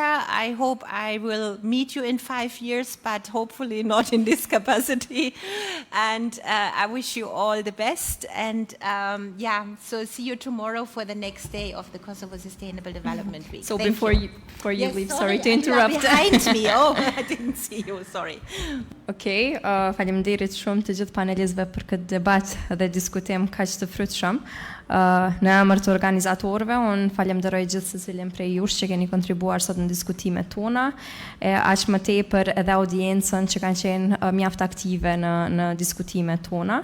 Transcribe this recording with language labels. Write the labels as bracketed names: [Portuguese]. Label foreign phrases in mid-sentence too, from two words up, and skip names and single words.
[English] I hope I will meet you in 5 years, but hopefully not in this capacity. And I wish you all the best. And yeah, so see you tomorrow for the next day of the Kosovo Sustainable Development Week. So Thank before you Yes, leave, sorry to you are interrupt. behind me. Oh, I didn't see you. Sorry. [Albanian] Okej, faleminderit shumë të gjithë panelistëve për këtë debat dhe diskutim kaq të frytshëm. Në emër të organizatorëve, unë falenderoj gjithë secilin prej jush që keni kontribuar sot në diskutimet tona, aq më tepër edhe audiencën që kanë qenë mjaft aktive në diskutimet tona.